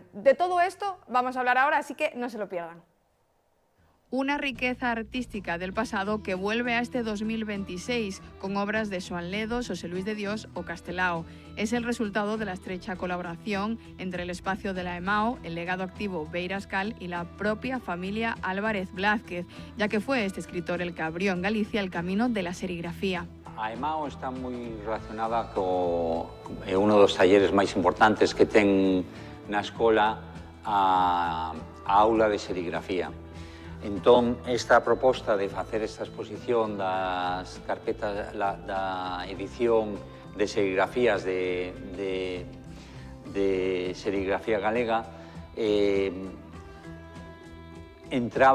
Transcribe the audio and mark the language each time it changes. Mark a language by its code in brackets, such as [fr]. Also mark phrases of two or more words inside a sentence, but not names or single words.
[es] De todo esto vamos a hablar ahora, así que no se lo pierdan. Una riqueza artística del pasado que vuelve a este 2026 con obras de Xoán Ledo, Xosé Luis de Dios o Castelao. Es el resultado de la estrecha colaboración entre el espacio de la EMAO, el legado activo Beirascal y la propia familia Álvarez Blázquez, ya que fue este escritor el que abrió en Galicia el camino de la serigrafía. [gl] A EMAO está moi relacionada co uno dos talleres máis importantes que ten na escola a aula de serigrafía. Entón, esta proposta de facer esta exposición das carpetas da edición de serigrafías de serigrafía galega entraba